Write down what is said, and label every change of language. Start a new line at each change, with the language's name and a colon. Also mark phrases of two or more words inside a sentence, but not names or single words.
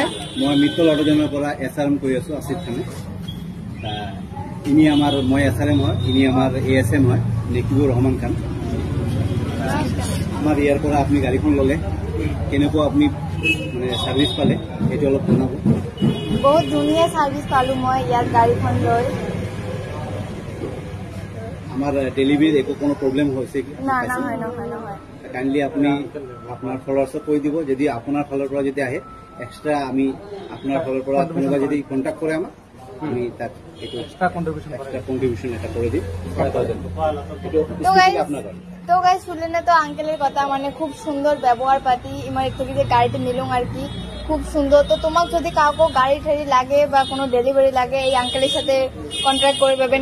Assamese: মই মিত্তল অটোজনৰ পৰা SRM কৰি আছো আসিফ খানে। ইনি আমাৰ মই SRM হয়, ইনি আমাৰ ASM হয় নেকিবুৰ ৰহমান খান। আমাৰ ইয়াৰ পৰা আপুনি গাড়ীখন ললে কেনেকুৱা আপুনি মানে সার্ভিস পালে এটো অলপ জনাব। বহুত ধুনীয়া সার্ভিস পালো মই ইয়াৰ গাড়ীখন লৈ।
Bangla: আমার ডেলিভারির একো কোনো প্রবলেম হয়েছে কি? না না হয় না
Assamese: কাইন্ডলি আপনি আপনার ফলোয়ার্সক কৈ দিব যদি আপনার ফালৰ পৰা যদি আহে এক্সট্রা আমি আপনার ফালৰ পৰা কোনোবা যদি কন্টাক্ট করে আমাক আমি তাত একটু
English: extra contribution
Assamese: এটা করে দিই।
Bangla: তো গাইস শুনলেন না তো আঙ্কেলের কথা, মানে খুব সুন্দর ব্যবহার পাতি আমার একটু যে গাড়িতে নিলাম আর কি, খুব সুন্দর। তো তোমাক যদি কাউকে গাড়ি ঠাড়ি লাগে বা কোনো ডেলিভারি লাগে এই আঙ্কেলের সাথে কন্ট্যাক্ট করে পাবেন।